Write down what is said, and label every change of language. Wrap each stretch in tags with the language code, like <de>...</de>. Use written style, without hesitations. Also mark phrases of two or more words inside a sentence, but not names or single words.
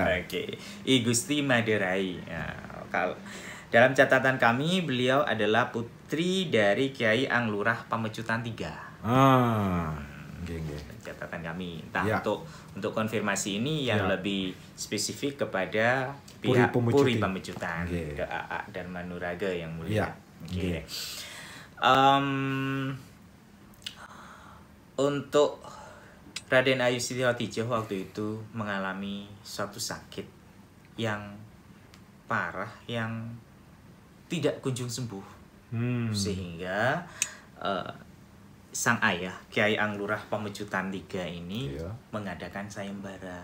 <id>Oke, I Gusti Maderai. Ya, kalau dalam catatan kami beliau adalah putri dari Kiai Anglurah Pamecutan III. Catatan kami. Entah ya. untuk konfirmasi ini yang lebih spesifik kepada Puri pihak Pemecuti. Puri Pamecutan, ke AA Dharma Nuraga yang mulia. Ya. Oke. Untuk Raden Ayu Siti Khotijah waktu itu mengalami suatu sakit yang parah yang tidak kunjung sembuh, sehingga sang ayah Kiai Anglurah Pamecutan III ini mengadakan sayembara.</id>